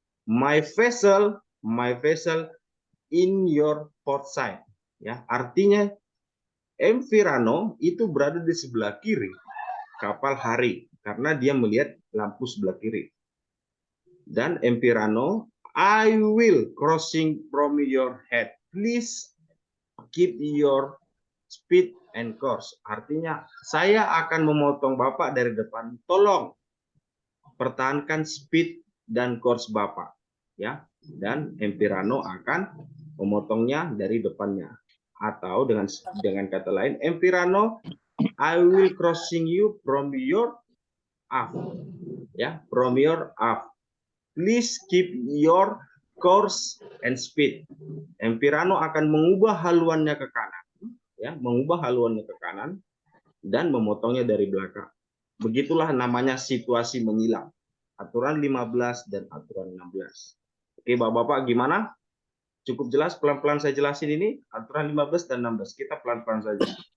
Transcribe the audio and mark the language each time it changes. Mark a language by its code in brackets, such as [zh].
[en] My vessel in your port side. [id] Ya, artinya MV Rano itu berada di sebelah kiri kapal Hari karena dia melihat lampu sebelah kiri. [en] Dan MV Rano, I will crossing from your head. Please keep your speed and course. [id] Artinya saya akan memotong Bapak dari depan. Tolong pertahankan speed dan course Bapak, ya. Dan MV Rano akan memotongnya dari depannya. Atau dengan kata lain, [en] MV Rano, I will crossing you from your aft, ya, from your aft. Please keep your course and speed. [id] MV Rano akan mengubah haluannya ke kanan, ya, mengubah haluannya ke kanan dan memotongnya dari belakang. Begitulah namanya situasi menyilang. Aturan 15 dan aturan 16. Oke, Bapak-bapak gimana? Cukup jelas pelan-pelan saya jelasin ini aturan 15 dan 16. Kita pelan-pelan saja.